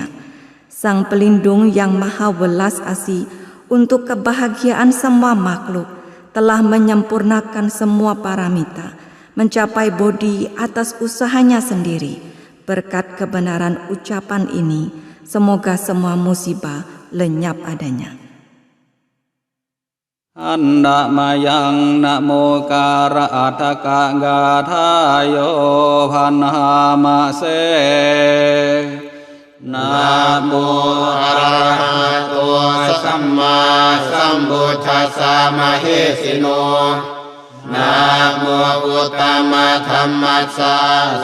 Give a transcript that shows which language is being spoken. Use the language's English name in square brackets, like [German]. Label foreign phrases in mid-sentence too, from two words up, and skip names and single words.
[Indonesian] Sang pelindung yang maha welas asih untuk kebahagiaan semua makhluk telah menyempurnakan semua paramita, mencapai bodhi atas usahanya sendiri. Berkat kebenaran ucapan ini, semoga semua musibah lenyap adanya. [Pali] Andamayang Namo Kara Ataka Gathayo Banamase Namo Arahato Samma Sambuddhassa Mahesino Namo Uttama Dhammassa